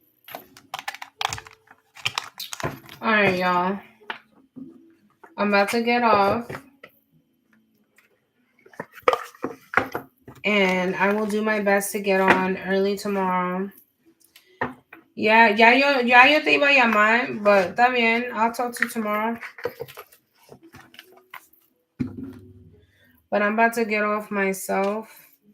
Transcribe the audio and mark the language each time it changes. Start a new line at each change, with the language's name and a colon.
English: All right, y'all. I'm about to get off. And I will do my best to get on early tomorrow.
Spanish: Ya yo te iba a llamar,
English: but
Spanish: está bien.
English: I'll talk to you tomorrow. But I'm about to get off myself.